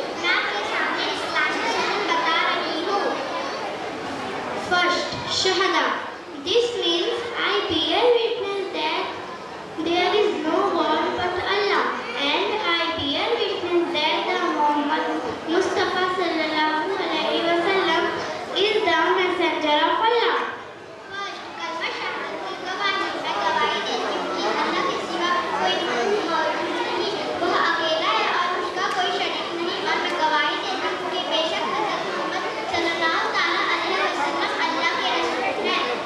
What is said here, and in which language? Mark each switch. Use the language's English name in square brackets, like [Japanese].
[Hindi] मैं आपके सामने इस्लामी सुन्नत बता रही हूँ। [English] First, Shahada. This means I bear witness that there is no God but Allah, and I bear witness that the Muhammad Mustafa sallallahu alaihi wasallam is the messenger of Allah. [Hindi] First, कलमा शहादत की गवाही। मैं गवाही देती हूँ कि अल्लाह के सिवा कोई मौजूद नहीं, वह अकेला है और उसका कोई शरीक नहीं। और मैं गवाही देती हूँ कि बेशक हज़रत मोहम्मद सल्लल्लाहु ताला अलैहि वसल्लम अल्लाह के रसूल हैं।